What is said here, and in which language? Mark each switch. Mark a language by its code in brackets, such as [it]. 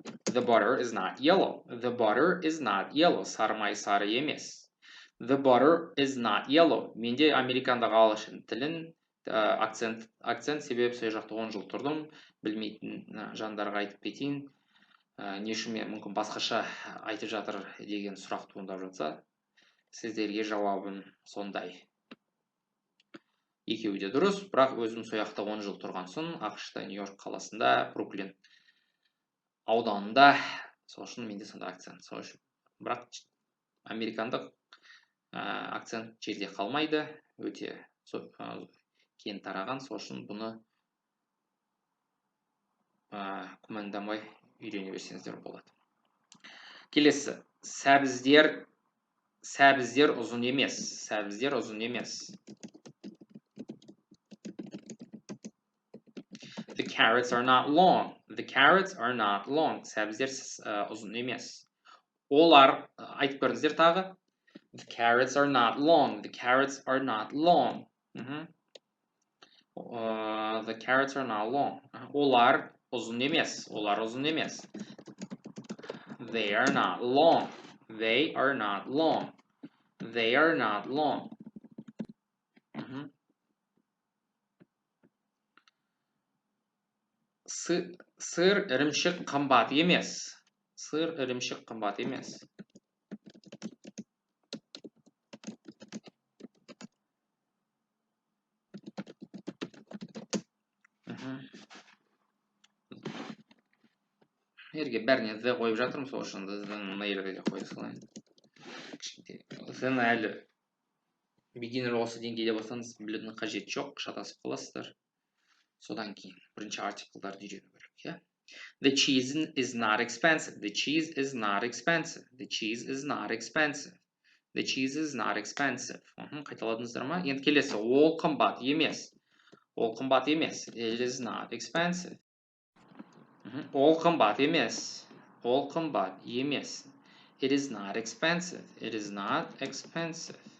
[en] The butter is not yellow. The butter is not yellow. [kk] Сары май сары емес. [en] The butter is not yellow. [kk] Менде американдағы ағылшын тілін акцент себебі сол жақта 10 жыл тұрдым. Білмейтін жандарға айтып кетейін. Не үшін мен мүмкін басқаша айтып жатыр деген сұрақ туындап жатса, сіздерге жауабым сондай. Екеуі де дұрыс, бірақ өзім сол жақта 10 жыл тұрған соң, ақш-та Нью-Йорк қаласында, Бруклин ауданында, сол үшін менде сондай акцент. Сол үшін, бірақ американдық акцент жерде қалмайды, өте кең тараған, сол үшін бұны күмәндамай үйрене берсеңіздер болады. Келесі, сәбіздер ұзын емес. Сәбіздер ұзын емес. [en] The carrots are not long. The carrots are not long. [kk] Сәбіздер ұзын емес. Олар, айтып көріңіздер тағы. [en] The carrots are not long. The carrots are not long. The carrots are not long. [kk] Олар ұзын емес. Олар ұзын емес. [en] They are not long. They are not long. They are not long. [kk] Сыр ірімшік қымбат емес. Сыр ірімшік қымбат емес. Ерге бәріне «the» қойып жатырмын, сол үшін «the»ны ерге де қойып салайын. «The»ны әлі beginner осы деңгейде болсаңыз білудің қажеті жоқ, шатасып қаласыздар. Содан кейін бірінші артиклдарды үйрену керек. [en] The cheese is not expensive. The cheese is not expensive. The cheese is not expensive. The cheese is not expensive. [kk] Қайталадыңыздар ма? Енді келесі, ол қымбат емес. Ол қымбат емес. [en] It is not expensive. [kk] Ол қымбат емес. Ол қымбат емес. [en] It is not expensive. It is not expensive.